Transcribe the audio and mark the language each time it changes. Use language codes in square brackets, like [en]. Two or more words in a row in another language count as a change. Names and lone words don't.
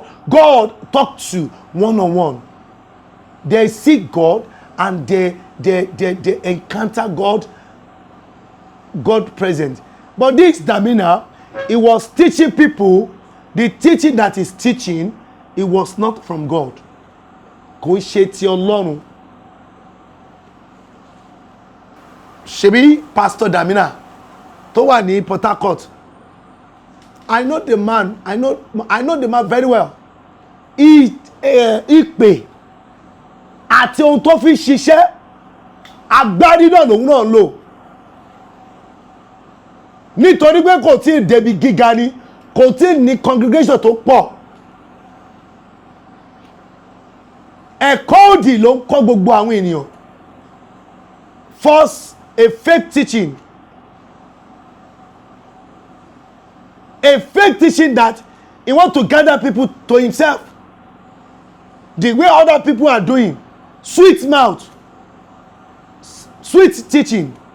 [en] God talked to one-on-one. They seek God and they encounter God present. But this Damina, he was teaching people. The teaching that he's teaching, it was not from God. [yo] Kò ṣe ti Ọlọ́run. Ṣebí Pastor Damina tó wà ní Port Harcourt. [en] I know the man. I know the man very well. [yo] Ìpè àti ohun tó fi ṣiṣẹ́ agbárí náà lòun náà lò. Nítorí pé kò tí ì débi gíga ni, kò tí ì ní congregation tó pọ̀. Ẹ̀kọ́ òdì ló ń kọ́ gbogbo àwọn ènìyàn. [en] First, a fake teaching. A fake teaching that he want to gather people to himself. The way other people are doing. Sweet mouth. Sweet teaching.